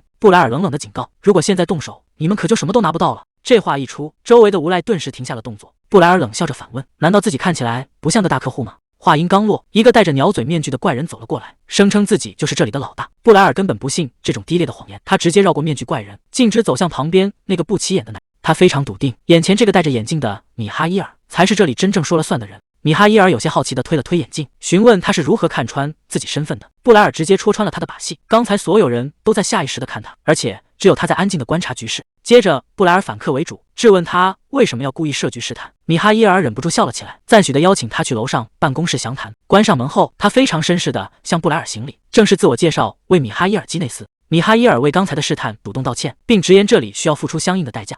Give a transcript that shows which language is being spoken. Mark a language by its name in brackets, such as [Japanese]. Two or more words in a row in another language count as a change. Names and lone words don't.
[Chinese] 布萊爾冷冷地警告，如果現在動手，你們可就什麼都拿不到了。這話一出，周圍的無賴頓時停下了動作。布萊爾冷笑着反問，難道自己看起來不像個大客戶嗎？話音剛落，一個戴着鳥嘴面具的怪人走了過來，聲稱自己就是這裡的老大。布萊爾根本不信這種低劣的謊言，他直接繞過面具怪人，徑直走向旁邊那個不起眼的男人。他非常篤定，眼前這個戴着眼鏡的米哈伊爾才是這裡真正說了算的人。米哈伊爾有些好奇地推了推眼鏡，詢問他是如何看穿自己身份的。布萊爾直接戳穿了他的把戲，剛才所有人都在下意識地看他，而且只有他在安靜地觀察局勢。接着布萊爾反客為主，質問他為什麼要故意設局試探。米哈伊爾忍不住笑了起來，讚許地邀請他去樓上辦公室詳談。關上門後，他非常紳士地向布萊爾行禮，正式自我介紹為米哈伊爾基內斯。米哈伊爾為剛才的試探主動道歉，並直言這裡需要付出相應的代價。